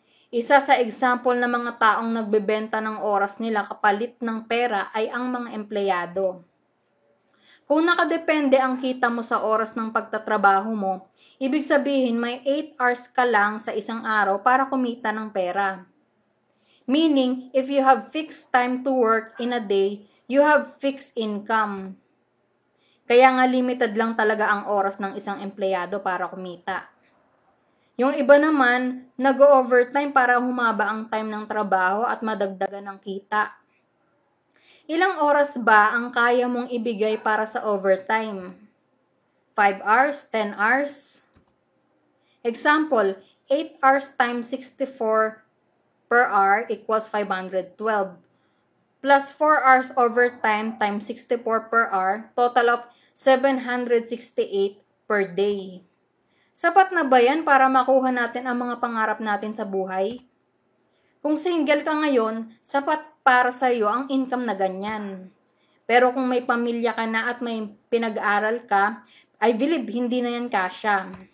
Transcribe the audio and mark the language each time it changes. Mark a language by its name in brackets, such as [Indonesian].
[Filipino] Isa sa example ng mga taong nagbebenta ng oras nila kapalit ng pera ay ang mga empleyado. Kung nakadepende ang kita mo sa oras ng pagtatrabaho mo, ibig sabihin may 8 hours ka lang sa isang araw para kumita ng pera. [English] Meaning, if you have fixed time to work in a day, you have fixed income. [Filipino] Kaya nga limited lang talaga ang oras ng isang empleyado para kumita. Yung iba naman, nag-overtime para humaba ang time ng trabaho at madagdagan ng kita. Ilang oras ba ang kaya mong ibigay para sa overtime? [English] 5 hours? 10 hours? Example, 8 hours times 64 per hour equals 512. Plus 4 hours overtime times 64 per hour, total of 768 per day. [Filipino] Sapat na ba yan para makuha natin ang mga pangarap natin sa buhay? Kung single ka ngayon, sapat para sa iyo ang income na ganyan. Pero kung may pamilya ka na at may pinag-aaral ka, [English] I believe [Filipino] hindi na yan kasya.